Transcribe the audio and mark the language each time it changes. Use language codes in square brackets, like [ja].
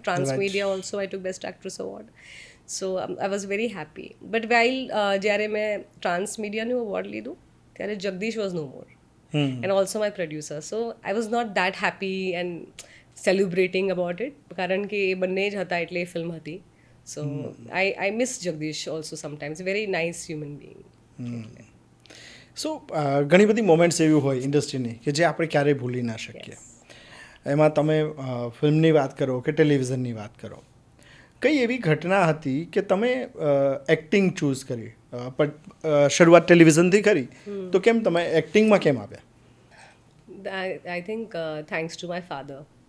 [en] Transmedia also I took best actress award. So I was very happy. But while [gu] જ્યારે મેં ટ્રાન્સમીડિયાનું award લીધું ત્યારે [en] Jagdish was no more and also my producer. So I was not that happy and celebrating about it, [gu] કારણ કે એ બંને જ હતા એટલે એ ફિલ્મ હતી. [en] So I miss Jagdish also sometimes. Very nice human being. [gu] સો ઘણી બધી મોમેન્ટ્સ એવી હોય ઇન્ડસ્ટ્રીની કે જે આપણે ક્યારેય ભૂલી ના શકીએ. એમાં તમે ફિલ્મની વાત કરો કે ટેલિવિઝનની વાત કરો, કઈ એવી ઘટના હતી કે તમે એક્ટિંગ ચૂઝ કરી? પણ શરૂઆત ટેલિવિઝનથી કરી, તો કેમ તમે એક્ટિંગમાં કેમ આવ્યા? [en] I think thanks to my father.